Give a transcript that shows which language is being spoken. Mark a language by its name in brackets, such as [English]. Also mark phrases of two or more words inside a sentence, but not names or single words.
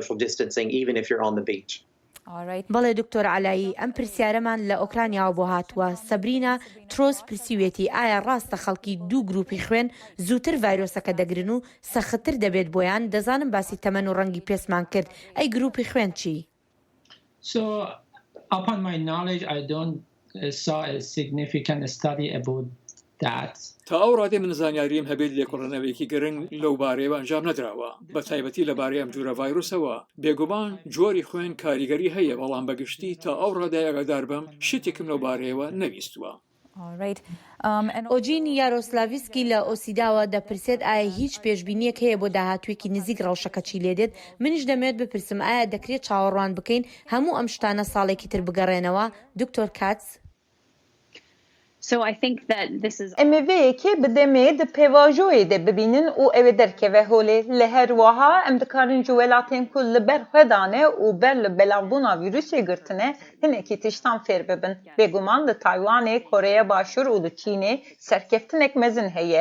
[Central Kurdish] بەڵێ دکتۆر علایی ئەم پرسیارەمان لە ئۆکرانیاوە بۆ هاتووە سەبرینا ترۆس پرسیوێتی ئایا ڕاستە خەڵکی دوو گروپی خوێن زووتر ڤایرۆسەکە دەگرن و سەختتر دەبێت بۆیان دەزانم باسی تەمەن و ڕەنگی پێسمان کرد ئەی گروپی خوێن چی؟ [English] Upon my knowledge, I don't saw a significant study about that. [Central Kurdish] تا ئەو ڕادێ من زانیاریم هەبێت لێکۆڵەنەوەیەکی گرنگ لەو بارەیەوە ئەنجام نەدراوە بە تایبەتی لە بارەی ئەم جوورە ڤایرۆسەوە بێگومان جۆری خوێن کاریگەری هەیە بەڵام بەگشتی تا ئەو ڕادای ئاگادار بم شتێکم لەو بارەیەوە نەویستووە. ئۆجین یارۆسلاڤیسکی لە ئۆسیداوە دەپرسێت ئایا هیچ پێشبینیەک هەیە بۆ داهاتوێکی نزیک ڕەوشەکە چی لێ دێت. منیش دەمەوێت بپرسم ئایا دەکرێت چاوەڕوان بکەین هەموو ئەم شتانە ساڵێکی تر بگەڕێنەوە. دکتۆر کاتس. [English] So I think that this is [Kurdish] MV'yekê bi demê di pêvajoyê de bibînin û ew ê derkeve holê. Li her wiha em dikarin ji welatên ku li ber xwe dane û ber li belavbûna vîrusê girtine hinekî tiştan fêr bibin. Bêguman li Taywanê, Koreya Başûr û li Çînê serkeftinek mezin heye.